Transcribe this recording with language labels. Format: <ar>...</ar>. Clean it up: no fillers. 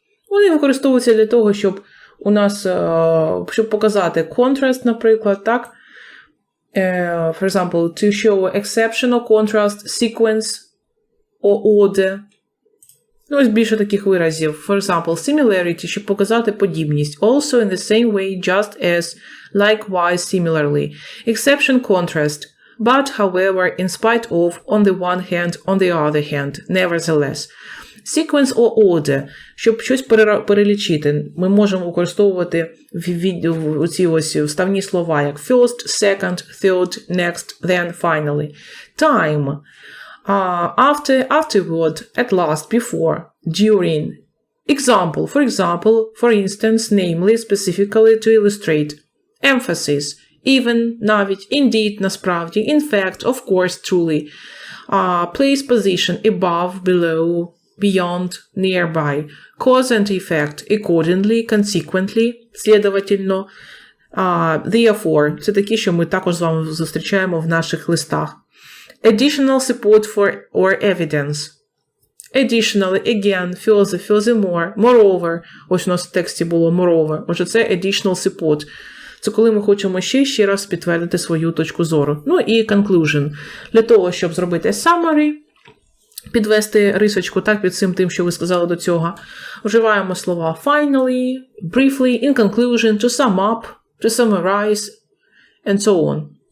<uk>Вони використовуються для того, щоб у нас, щоб показати contrast, наприклад, так?</uk> <en>For example, to show exceptional contrast, sequence, or order.</en> <uk>Ну, ось більше таких виразів.</uk> <en>For example, similarity,</en> <uk>щоб показати подібність.</uk> <en>Also in the same way, just as, likewise, similarly. Exception, contrast. But, however, in spite of, on the one hand, on the other hand, nevertheless. Sequence or order.</en> <uk>Щоб щось перелічити, ми можемо використовувати ці ось вставні слова, як</uk> <en>first, second, third, next, then, finally. Time. After, afterward, at last, before, during, Example, for instance, namely, specifically, to illustrate. Emphasis, even,</en> <uk>навіть,</uk> <en>indeed,</en> <uk>насправді,</uk> <en>in fact, of course, truly. Place, position, above, below, beyond, nearby. Cause and effect, accordingly, consequently, слідовательно.</en> <uk>Therefore, це такі, що ми також з вами зустрічаємо в наших листах.</uk> <en>Additional support for or evidence. Additionally, again, furthermore, moreover.</en> <uk>Ось у нас в тексті було moreover. Отже, це</uk> <en>additional support.</en> <uk>Це коли ми хочемо ще раз підтвердити свою точку зору. Ну і conclusion. Для того, щоб зробити summary, підвести рисочку так під цим тим, що ви сказали до цього, вживаємо слова</uk> <en>finally, briefly, in conclusion, to sum up, to summarize, and so on.</en>